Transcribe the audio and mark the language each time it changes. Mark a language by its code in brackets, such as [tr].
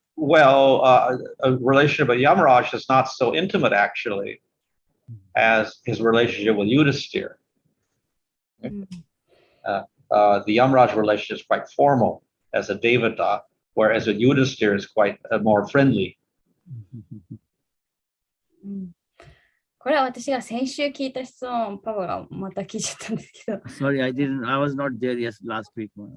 [en] Well, a relationship with Yamaraj is not so intimate, actually, as his relationship with Yudhishthira. The Yamaraj relationship is quite formal as a Devata, whereas with Yudhishthira is quite more friendly. [ja] これは私が先週聞いた質問、パパがまた聞いちゃったんですけど。 [en] Sorry, I was not there last week.